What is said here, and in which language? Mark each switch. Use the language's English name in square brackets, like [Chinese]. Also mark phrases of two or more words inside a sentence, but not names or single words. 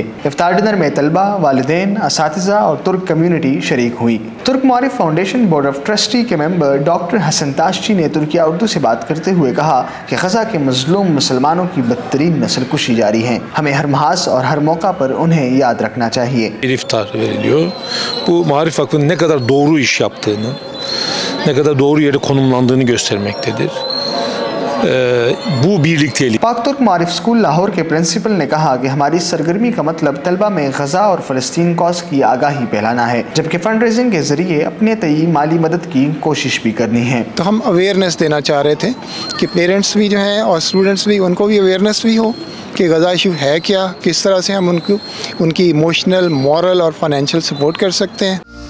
[Urdu] افطار ڈنر میں طلبہ، والدین، اساتذہ اور ترک کمیونٹی شریک ہوئی۔ ترک معارف فاؤنڈیشن [English] board of trustee [Urdu] کے ممبر ڈاکٹر حسن تاشچی نے ترکیہ اردو سے بات کرتے ہوئے کہا کہ غزہ کے مظلوم مسلمانوں کی بدترین نسل کشی جاری ہے۔ hemیں ہر محاذ اور hر موقع پر انہیں یاد رکھنا چاہیے۔ [Turkish] Bu Maarif Vakfı'nın ne kadar doğru iş yaptığını, ne kadar doğru yere konumlandığını göstermektedir. Bu birlikteliği. [Urdu] پاک ترک معارف اسکول لاہور کے پرنسپل نے کہا کہ ہماری سرگرمی کا مطلب طلبہ میں غزہ اور فلسطین کاز کی آگاہی پھیلانا ہے، جبکہ [English] fund raising [Urdu] کے ذریعے اپنے تئیں مالی مدد کی کوشش بھی کرنی ہے۔ تو ہم اویئرنیس دینا چاہ رہے تھے کہ پیرنٹس بھی جو ہیں اور اسٹوڈنٹس بھی، ان کو بھی اویئرنیس بھی ہو کہ غزہ ایشو ہے کیا، کس طرح سے ہم ان کی [English] emotional, moral [Urdu] اور [English] financial support [Urdu] کر سکتے ہیں۔